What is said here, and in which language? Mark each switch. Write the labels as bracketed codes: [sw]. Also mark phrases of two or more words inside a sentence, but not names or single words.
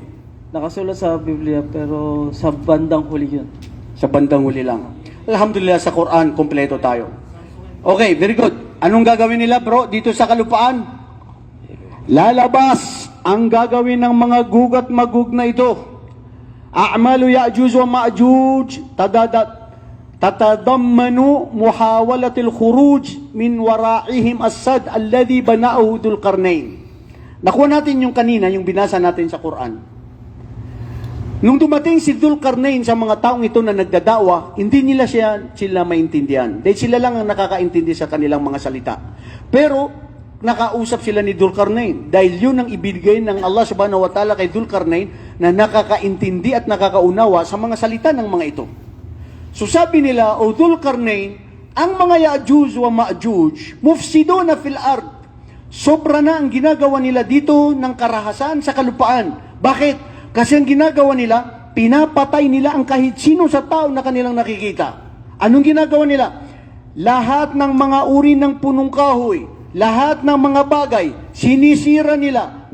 [tl] nakasulat sa Biblia, pero sa bandang huli yun. Sa bandang huli lang. Alhamdulillah, sa Quran, kompleto tayo. [en] Okay, very good. [tl] Anong gagawin nila, bro, dito sa kalupaan? Lalabas ang gagawin ng mga gug at magug na ito. [ar] أعمال يأجوج ومأجوج تتضمن محاولة الخروج من ورائهم السد الذي بناه ذو القرنين. [tl] Nakuha natin yung kanina, yung binasa natin sa Quran. Nung dumating si Dhul Qarnayn sa mga taong ito na nagdadawa, hindi nila sila maintindihan. Dahil sila lang ang nakakaintindi sa kanilang mga salita. Pero, nakausap sila ni Dhul Qarnayn. Dahil yun ang ibigay ng [ar] الله سبحانه وتعالى [tl] kay Dhul Qarnayn na nakakaintindi at nakakaunawa sa mga salita ng mga ito. So sabi nila, O Dhul Qarnayn, ang mga Ya'juj wa Ma'juj, [ar] مفسدون في الأرض. [tl] Sobra na ang ginagawa nila dito ng karahasan sa kalupaan. Bakit? Kasi ang ginagawa nila, pinapatay nila ang kahit sino sa tao na kanilang nakikita. Anong ginagawa nila? Lahat ng mga uri ng punong kahoy, lahat ng mga bagay, sinisira nila.